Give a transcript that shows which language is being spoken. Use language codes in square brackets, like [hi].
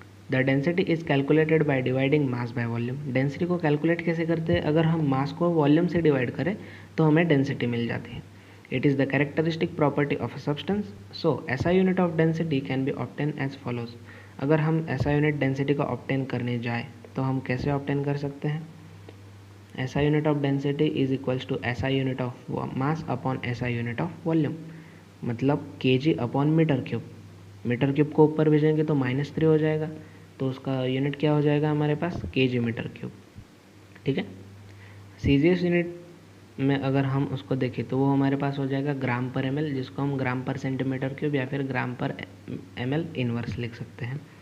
[en] The density is calculated by dividing mass by volume. [hi] Density को calculate कैसे करते हैं, अगर हम मास को वॉल्यूम से डिवाइड करें तो हमें डेंसिटी मिल जाती है। [en] It is the characteristic property of a substance, so SI unit of density can be obtain as follows. [hi] अगर हम एसआई यूनिट डेंसिटी को ऑब्टेन करने जाए तो हम कैसे ऑब्टेन कर सकते हैं। [en] SI unit of density is equals to SI unit of mass upon SI unit of volume, [hi] मतलब kg upon metre cube. Metre cube को ऊपर भेजेंगे तो -3 हो जाएगा, तो उसका यूनिट क्या हो जाएगा हमारे पास, kg मीटर क्यूब, ठीक है। CGS यूनिट में अगर हम उसको देखें तो वो हमारे पास हो जाएगा ग्राम पर ml, जिसको हम ग्राम पर सेंटीमीटर क्यूब या फिर ग्राम पर ml इनवर्स लिख सकते हैं।